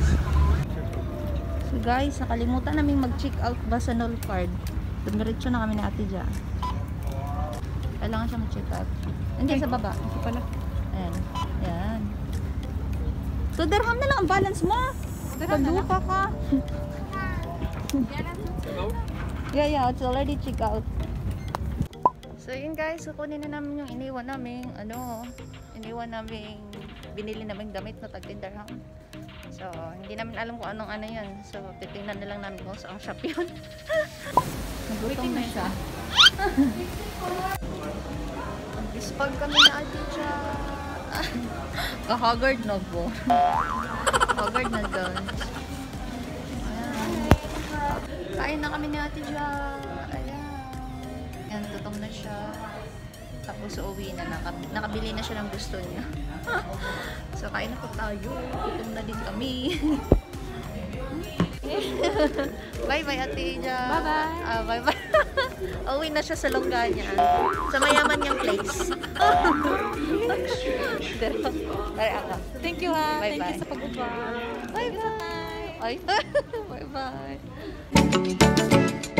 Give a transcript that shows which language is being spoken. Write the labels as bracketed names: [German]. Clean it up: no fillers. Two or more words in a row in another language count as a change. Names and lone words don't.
[Filipino] So, guys, nakalimutan namin mag-check out Basanol card. Dumiretso na kami ni Ate Ja. Kailangan siya mag-check out. Hindi, sa baba. Ito pala. Ayan. Ayan. 2 dirham na lang ang balance mo. Pagduka ka. [English] Yeah, it's already check out. [Filipino] So yun guys, kukunin na namin yung iniwan namin, binili namin damit na tag 10 dirham. So, hindi namin alam kung anong ano yun. So, titingnan na lang namin kung saan shop yun. Nagutom na siya. Ispag kami na Ate Ja. Haggard na po. Haggard na guys. Kain na kami ni Ate Ja. Ayan. Ayan, gutom na siya. Tapos uuwi na. Nakabili na siya ng gusto niya. So, kain na po tayo. Gutom na din kami. [English] Bye-bye, Ate Ja. Bye-bye. Bye-bye. [Filipino] Uuwi na siya sa longga niya. Sa mayaman niyang place. [English] Thank you ha. Bye-bye. Thank you [Filipino] sa pag-uba. [English] Bye-bye. Bye-bye.